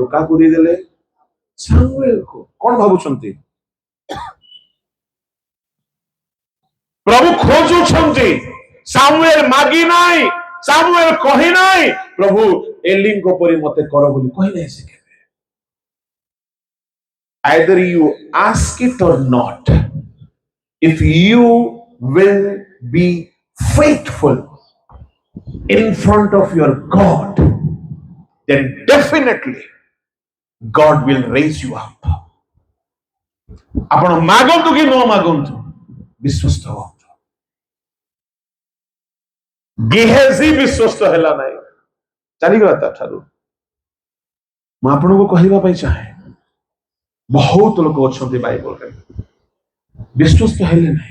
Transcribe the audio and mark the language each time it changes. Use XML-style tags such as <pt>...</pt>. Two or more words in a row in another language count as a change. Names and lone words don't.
<or>କାହାକୁ ଦେଇଦେଲେ? ସାମୁଏଲକୁ। କଣ ଭାବୁଛନ୍ତି? ପ୍ରଭୁ ଖୋଜୁଛନ୍ତି। ସାମୁଏଲ ମାଗି ନାହିଁ, ସାମୁଏଲ କହି ନାହିଁ, ପ୍ରଭୁ ଏଲିଙ୍କ ପରି ମତେ କର ବୋଲି କହି ନାହିଁ ସେ କେବେ।</or> <en>Either you ask it or not, if you will be faithful in front of your God, then definitely God will raise you up.</en> <or>ଆପଣ ମାଗନ୍ତୁ କି ନ ମାଗନ୍ତୁ, ବିଶ୍ୱସ୍ତ ହୁଅନ୍ତୁ। ଗେହେଜି ବିଶ୍ୱସ୍ତ ହେଲା ନାହିଁ, ଚାଲିଗଲା ତା ଠାରୁ। ମୁଁ ଆପଣଙ୍କୁ କହିବା ପାଇଁ ଚାହେଁ, ବହୁତ ଲୋକ ଅଛନ୍ତି ବାଇବଲରେ ବିଶ୍ୱସ୍ତ ହେଲେ ନାହିଁ।</or>